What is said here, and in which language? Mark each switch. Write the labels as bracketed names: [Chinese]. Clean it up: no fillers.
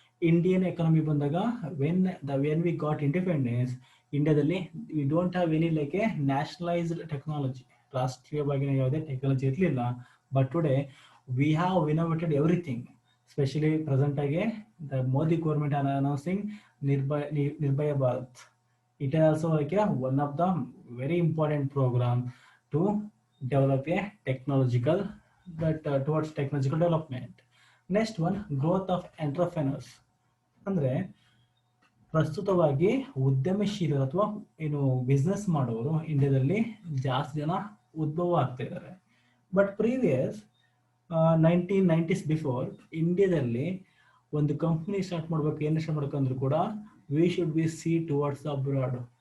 [English] Indian economy ಬಂದಾಗ when we got independence, ಇಂಡಿಯಾದಲ್ಲಿ we don't have any like a nationalized technology. [Kannada] ರಾಷ್ಟ್ರೀಯವಾಗಿ ಯಾವುದೇ technology ಇರಲಿಲ್ಲ. [English] But today we have innovated everything. Specially present ಆಗಿ the Modi government are announcing Nirbhaya Bharat. It is also like one of the very important program to develop a technological towards technological development. Next one, growth of entrepreneurs. [Kannada] ಅಂದ್ರೆ ಪ್ರಸ್ತುತವಾಗಿ ಉದ್ಯಮಶೀಲರು ಅಥವಾ ಏನು business ಮಾಡೋರು ಇಂಡಿಯಾದಲ್ಲಿ ಜಾಸ್ತಿ ಜನ ಉದ್ಭವ ಆಗ್ತಾ ಇದ್ದಾರೆ. [English] but previous 1990s before, [Kannada] ಇಂಡಿಯಾದಲ್ಲಿ ಒಂದು ಕಂಪ್ನಿ ಸ್ಟಾರ್ಟ್ ಮಾಡ್ಬೇಕಂದ್ರೂ ಕೂಡ [English] We should be see towards abroad.